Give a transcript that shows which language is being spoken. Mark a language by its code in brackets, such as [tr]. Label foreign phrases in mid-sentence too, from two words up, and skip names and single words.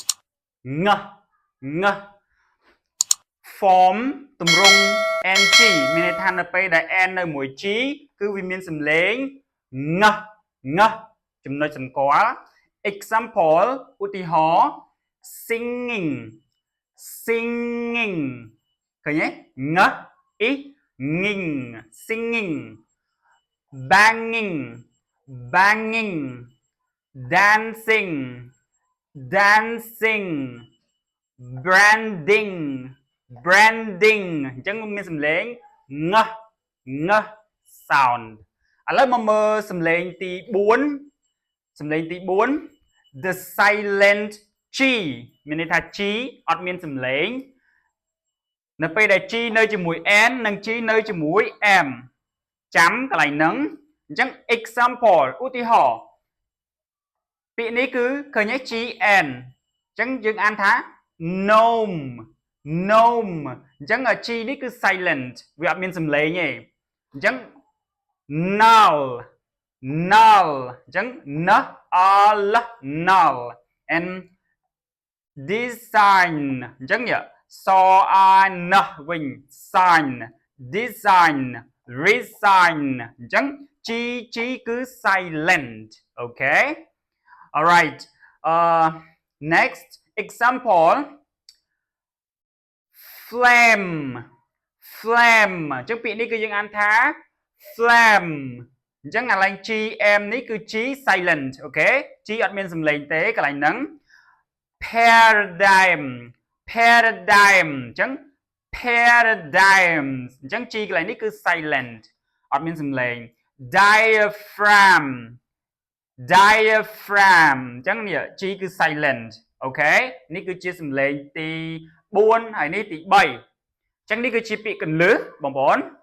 [km] ង form ទម្រង់ ng មានន័យថានៅពេលដែល n នៅមួយ g គឺវាមានសំឡេងងចំណុចសម្គាល់ example ឧទាហរណ៍ singing ឃើញទេង [en] nging singing banging dancing branding [km] អញ្ចឹងមានសំឡេងង sound ឥឡូវមកមើលសំឡេងទី4 [en] the silent [km] G មានន័យថា G អត់មានសំឡេងនៅពេលដែល G នៅជាមួយ N និង G នៅជាមួយ M ចាំកន្លែងហ្នឹងអញ្ចឹង example ឧទាហរណ៍ពាក្យនេះគឺឃើញទេ GN អញ្ចឹងយើងអានថា gnome អញ្ចឹង G នេះគឺ silent វាអត់មានសំឡេងទេអញ្ចឹង null អញ្ចឹង [en] null and design [km] អញ្ចឹងសអាណវិញ [en] sign design resign [km] អញ្ចឹង G គឺ [en] silent okay alright next example flame flame [km] អញ្ចឹងពាក្យនេះគឺយើងអានថា flame អញ្ចឹងអាឡែង gm នេះគឺ g silent អូខេ g អត់មានសំឡេងទេកន្លែងហ្នឹង [en] paradigm paradigm [km] អញ្ចឹង paradigm អញ្ចឹង g កន្លែងនេះគឺ silent អត់មានសំឡេង [en] diaphragm diaphragm [km] អញ្ចឹងនេះ g គឺ silent អូខេនេះគឺជាសំឡេងទី4ហើយនេះទី3អញ្ចឹងនេះគឺជាពាក្យកន្លឹះបងប្អូន